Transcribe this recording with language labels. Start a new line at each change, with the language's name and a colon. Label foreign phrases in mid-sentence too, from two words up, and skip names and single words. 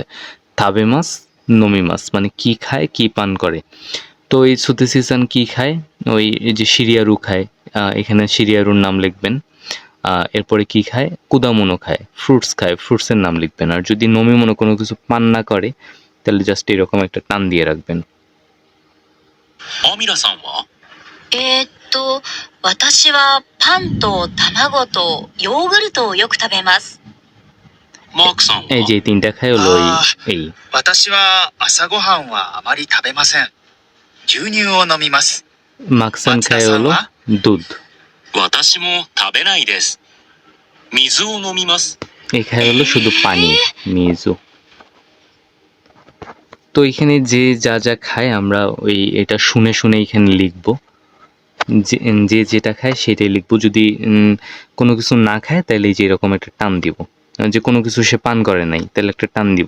Japanese: 食べます 飲みます
Bangla: মানে কি খায়, কি পান করে। তো এই সুতেসি-সান কি খায়? ওই এই যে শিরিয়ারু খায়, এখানে শিরিয়ারুর নাম লিখবেন। এরপরে কি খায়? কুদামোনো খায়, ফ্রুটস খায়, ফ্রুটসের নাম লিখবেন। আর যদি নমিমোনো কোনো কিছু পান না করে তাহলে জাস্ট এরকম একটা টান দিয়ে রাখবেন।
Japanese: アミラさんは？私はパンと卵とヨーグルトをよく食べます。マークさんは？
Bangla: এই যে তিনটা খায় হলো এই
Japanese: 私は朝ごはんはあまり食べません。牛乳を飲みます。
Bangla: মাকসান খায় হলো দুধ।
Japanese: 私も食べないです。水を飲みます。
Bangla: এই খায় হলো শুধু পানি, মিজু। তো এখানে যে যা যা খায় আমরা ওই এটা শুনে শুনে এখানে লিখবো, যে যেটা খায় সেটাই লিখবো। যদি কোনো কিছু না খায় তাহলে যে এরকম একটা টান দিব, যে কোনো কিছু সে পান করে নাই তাহলে একটা টান দিব।